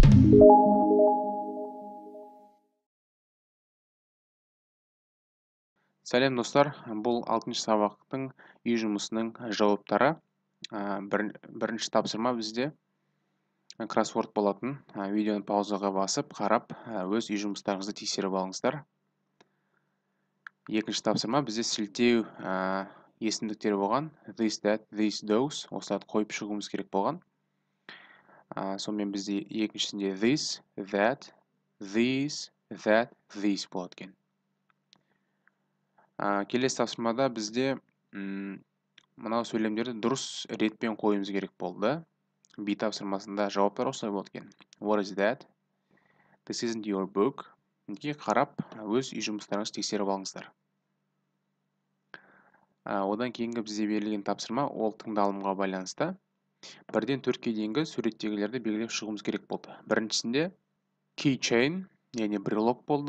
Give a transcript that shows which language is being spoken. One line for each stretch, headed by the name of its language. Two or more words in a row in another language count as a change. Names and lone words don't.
Kazakh: Сәлем достар, бұл 6-шы сабақтың үй жұмысының жауаптары. Бірінші тапсырма бізде кроссворд болатын. Видеоны паузаға басып, қарап, өз үй жұмыстарыңызды тексеріп алыңыздар. Екінші тапсырма бізде сілтеу есімдіктері болған.
English: This, that, this, those.
Kazakh: Осыларды қойып шығуымыз керек болған. Сонымен бізде екіншісінде
English: this, that, this, that, this
Kazakh: болады екен. Келесі тапсырмада бізде мынау сөйлемдерді дұрыс ретпен қойымыз керек болды. B тапсырмасында жауаптар осылай болады екен.
English: What is that? This isn't your book.
Kazakh: Қарап, өз үй жұмыстарыңызды тексеріп алыңыздар. Одан кейінгі бізде берілген тапсырма ол тыңдалымға байланысты. 1-ден 4-ке дейінгі суреттегілерді белгілеп шығуымыз керек болды. Біріншісінде keychain, яғни брелок болды.